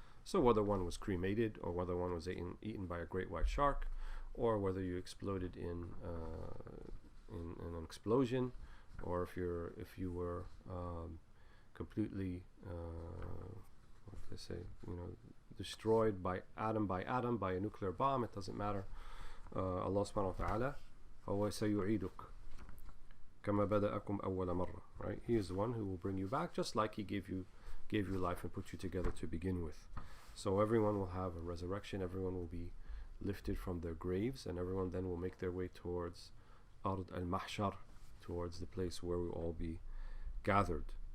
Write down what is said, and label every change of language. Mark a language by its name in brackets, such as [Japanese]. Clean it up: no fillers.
[English] So whether one was cremated, or whether one was eaten by a great white shark, or whether you exploded in an explosion, or if you were completely what do they say, destroyed by atom by a nuclear bomb, it doesn't matter. [Arabic] Allah subhanahu wa ta'ala, هو سيعيدك كما بدأكم أول مرة, right? [English] He is the one who will bring you back, just like He gave you life and put you together to begin with. So everyone will have a resurrection, everyone will be lifted from their graves, and everyone then will make their way towards Ard al-Mahshar, towards the place where we will all be gathered.